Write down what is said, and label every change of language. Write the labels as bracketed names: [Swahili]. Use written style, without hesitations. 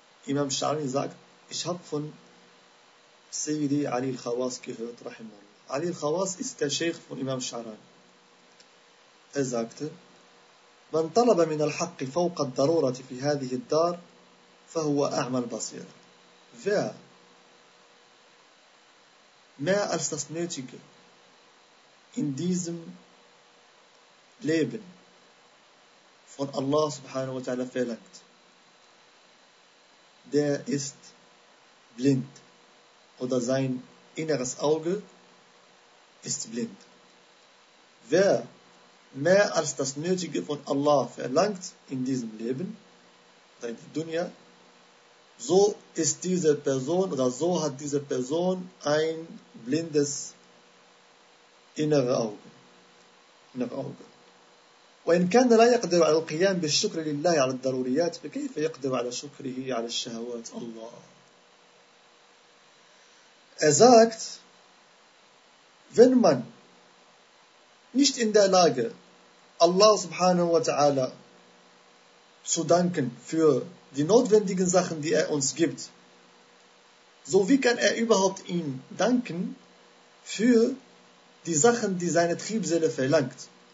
[German] إمام الشعراني sagt, ich habe von سيدي علي الخواص gehört, [Arabic] رحمه الله. [German] علي الخواص ist der Sheikh von Imam Sharani. Er sagte, [Arabic] من طلب من الحق فوق الضرورة في هذه الدار فهو أعمى البصير. [German] Wer mehr als das Nötige in diesem Leben von Allah subhanahu wa ta'ala verlangt, der ist blind oder sein inneres Auge ist blind. Wer mehr als das Nötige von Allah verlangt in diesem Leben, in der Dunya, so ist diese Person oder so hat diese Person ein blindes innere Auge. [Arabic] وإن كان لا يقدر على القيام بالشكر لله على الضروريات فكيف يقدر على شكره على الشهوات الله. [German] Er sagt, wenn man nicht in der Lage Allah subhanahu wa ta'ala zu danken für die notwendigen Sachen, die er uns gibt, so wie kann er überhaupt ihn danken für die Sachen, die seine Triebseele verlangt?